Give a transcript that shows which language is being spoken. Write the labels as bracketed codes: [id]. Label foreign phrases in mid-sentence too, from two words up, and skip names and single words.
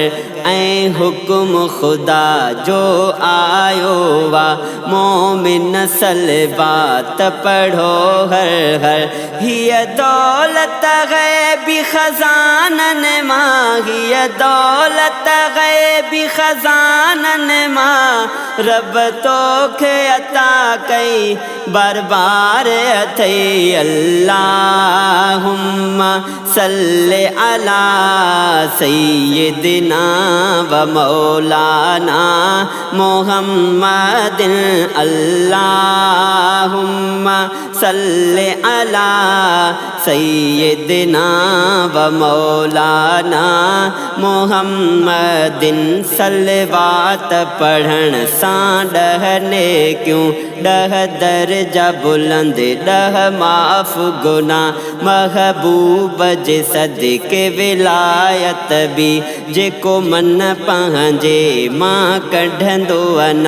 [sd] ऐं हुक्म खुदा जो आयो वा मोमिन सलवात पढ़ो हर हर। हिय दौलत गैबी खजानन माँ, हिय दौलत गैबी खजानन माँ। रब तोखे अता कई बार बार अथई। [ar] اللهم صل على سيدنا و مولانا محمد. اللهم صل على سيدنا و مولانا محمد. [sd] सलवात पढ़ण सां डहने क्यों, डह दर्जा बुलंद डह माफ़ गुना। महबूब जे सदके विलायत भी जेको मन पंहिंजे मां कढंदो अना।